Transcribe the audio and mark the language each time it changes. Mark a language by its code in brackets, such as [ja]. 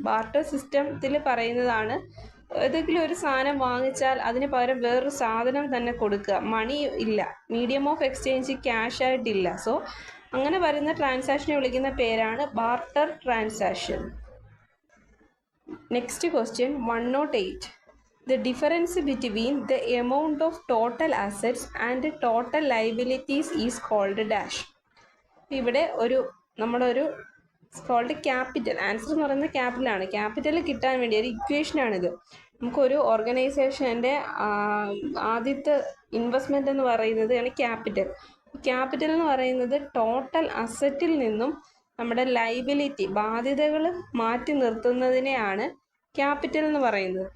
[ml] Barter സിസ്റ്റത്തിൽ പറയുന്നതാണ് ഏതെങ്കിലും ഒരു സാധനം വാങ്ങിച്ചാൽ അതിന് പകരം വേറൊരു സാധനം തന്നെ കൊടുക്കുക. മണി ഇല്ല, മീഡിയം ഓഫ് എക്സ്ചേഞ്ച് ക്യാഷ് ആയിട്ടില്ല. സോ അങ്ങനെ വരുന്ന ട്രാൻസാക്ഷനെ വിളിക്കുന്ന പേരാണ് barter transaction. [en] Next question 108. The difference between the amount of total assets and total liabilities is called dash. [ml] ഇവിടെ നമ്മളൊരു കോൾഡ് ക്യാപിറ്റൽ, ആൻസർ എന്ന് പറയുന്നത് ക്യാപിറ്റലാണ്. ക്യാപിറ്റൽ കിട്ടാൻ വേണ്ടി ഒരു ഇക്വേഷനാണിത്. നമുക്കൊരു ഓർഗനൈസേഷൻ്റെ ആദ്യത്തെ ഇൻവെസ്റ്റ്മെൻറ്റ് എന്ന് പറയുന്നത് ആണ് ക്യാപിറ്റൽ എന്ന് പറയുന്നത് ടോട്ടൽ അസറ്റിൽ നിന്നും നമ്മുടെ ലൈബിലിറ്റി, ബാധ്യതകൾ മാറ്റി നിർത്തുന്നതിനെയാണ് ക്യാപിറ്റൽ എന്ന് പറയുന്നത്.